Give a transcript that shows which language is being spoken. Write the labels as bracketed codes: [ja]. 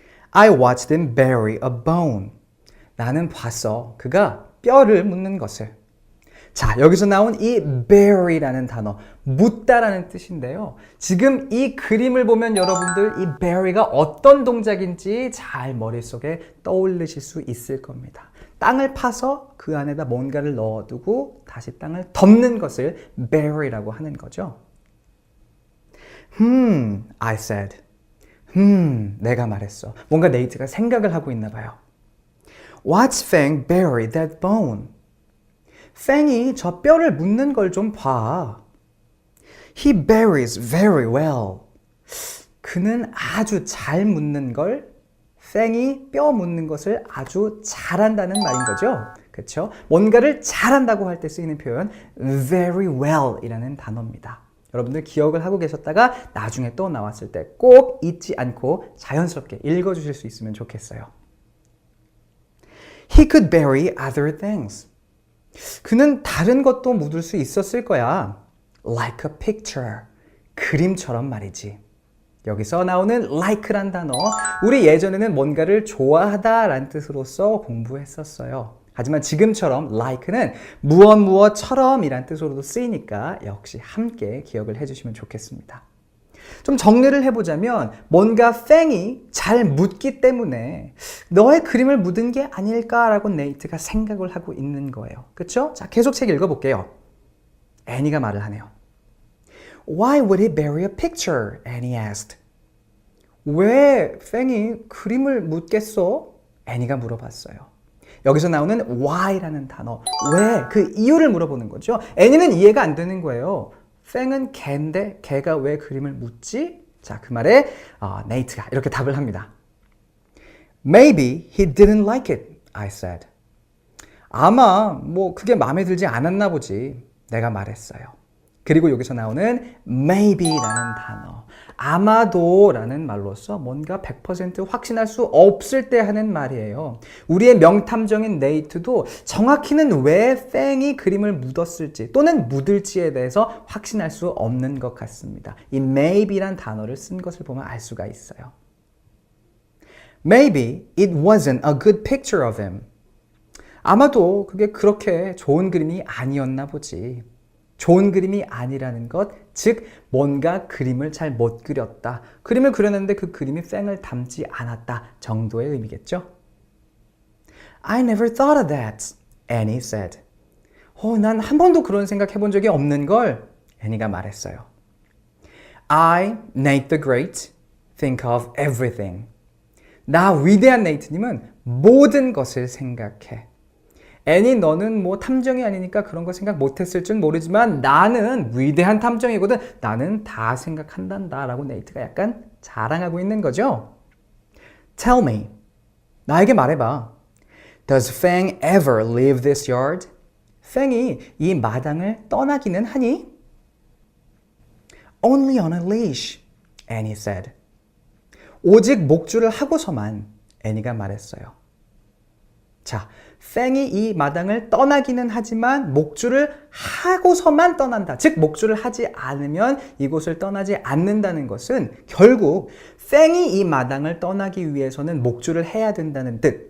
[en] I watched him bury a bone. [ko] 나는 봤어. 그가 뼈를 묻는 것을. 자, 여기서 나온 이 bury라는 단어, 묻다라는 뜻인데요. 지금 이 그림을 보면 여러분들 이 bury가 어떤 동작인지 잘 머릿속에 떠올리실 수 있을 겁니다. 땅을 파서 그 안에다 뭔가를 넣어두고 다시 땅을 덮는 것을 bury라고 하는 거죠. [en] I said. [ko] 내가 말했어. 뭔가 네이트가 생각을 하고 있나 봐요. [en] Watch Fang bury that bone. [ko] 팽이 저 뼈를 묻는 걸 좀 봐. [en] He buries very well. [ko] 그는 아주 잘 묻는 걸, 팽이 뼈 묻는 것을 아주 잘한다는 말인 거죠. 그렇죠? 뭔가를 잘한다고 할 때 쓰이는 표현 very well 이라는 단어입니다. 여러분들 기억을 하고 계셨다가 나중에 또 나왔을 때 꼭 잊지 않고 자연스럽게 읽어주실 수 있으면 좋겠어요. [en] He could bury other things. [ko] 그는 다른 것도 묻을 수 있었을 거야. [en] Like a picture. [ko] 그림처럼 말이지. 여기서 나오는 like란 단어, 우리 예전에는 뭔가를 좋아하다 라는 뜻으로서 공부했었어요. 하지만 지금처럼 like는 무엇처럼 이란 뜻으로도 쓰이니까 역시 함께 기억을 해주시면 좋겠습니다. 좀 정리를 해보자면 뭔가 팽이 잘 묻기 때문에 너의 그림을 묻은 게 아닐까라고 네이트가 생각을 하고 있는 거예요. 그렇죠? 자, 계속 책 읽어볼게요. 애니가 말을 하네요. [en] Why would he bury a picture? Annie asked. [ko] 왜 팽이 그림을 묻겠어? 애니가 물어봤어요. 여기서 나오는 why라는 단어, 왜? 그 이유를 물어보는 거죠. 애니는 이해가 안 되는 거예요. 팽은 개인데 개가 왜 그림을 묻지? 자, 그 말에 네이트가 이렇게 답을 합니다. [en] Maybe he didn't like it, I said. [ko] 아마 그게 마음에 들지 않았나 보지. 내가 말했어요. 그리고 여기서 나오는 maybe라는 단어, 아마도라는 말로서 뭔가 100% 확신할 수 없을 때 하는 말이에요. 우리의 명탐정인 네이트도 정확히는 왜 팽이 그림을 묻었을지 또는 묻을지에 대해서 확신할 수 없는 것 같습니다. 이 maybe란 단어를 쓴 것을 보면 알 수가 있어요. [en] Maybe it wasn't a good picture of him. [ko] 아마도 그게 그렇게 좋은 그림이 아니었나 보지. 좋은 그림이 아니라는 것, 즉 뭔가 그림을 잘 못 그렸다. 그림을 그렸는데 그 그림이 팽을 닮지 않았다 정도의 의미겠죠. [en] I never thought of that, Annie said. [ko] 난 한 번도 그런 생각 해본 적이 없는 걸, 애니가 말했어요. [en] I, Nate the Great, think of everything. [ko] 나 위대한 네이트님은 모든 것을 생각해. 애니 너는 탐정이 아니니까 그런 거 생각 못했을 줄 모르지만 나는 위대한 탐정이거든. 나는 다 생각한단다 라고 네이트가 약간 자랑하고 있는 거죠. [en] Tell me. [ko] 나에게 말해봐. [en] Does Fang ever leave this yard? [ko] 팽이 이 마당을 떠나기는 하니? [en] Only on a leash, Annie said. [ko] 오직 목줄을 하고서만, 애니가 말했어요. 자, 팽이 이 마당을 떠나기는 하지만 목줄을 하고서만 떠난다. 즉 목줄을 하지 않으면 이곳을 떠나지 않는다는 것은 결국 팽이 이 마당을 떠나기 위해서는 목줄을 해야 된다는 뜻.